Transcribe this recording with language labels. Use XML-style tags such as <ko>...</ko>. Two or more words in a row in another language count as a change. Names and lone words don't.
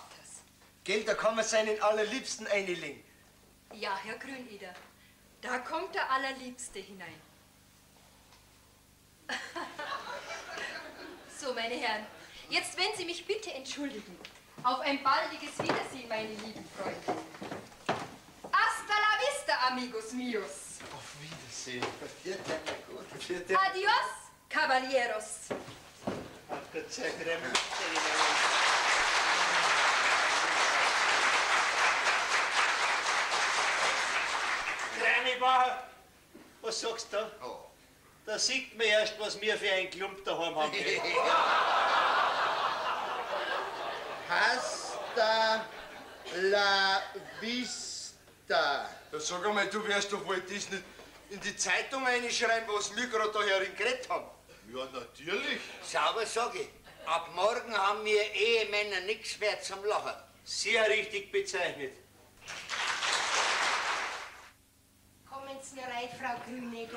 <de>Gell, da kann man seinen Allerliebsten einlegen. Ja, Herr Grüneder, da kommt der Allerliebste hinein. So, meine Herren, jetzt wenn Sie mich bitte entschuldigen. Auf ein baldiges Wiedersehen, meine lieben Freunde.</de> <es>Hasta la vista, amigos míos.</es> <de>Auf Wiedersehen.</de> <es>Adiós, caballeros.</es> <de>Gott sei Dank. Kleine Bauer, was sagst du? Oh. Da sieht man erst, was wir für ein Klump daheim haben.</de> <es>Hasta la vista.</es> <de>Ja, sag einmal, du wirst doch wohl das nicht in die Zeitung reinschreiben, was wir gerade da herin geredet haben. Ja, natürlich. Sauber sag ich. Ab morgen haben wir Ehemänner nichts mehr zum Lachen. Sehr richtig bezeichnet. Kommen Sie mir rein, Frau Grüneder.</de>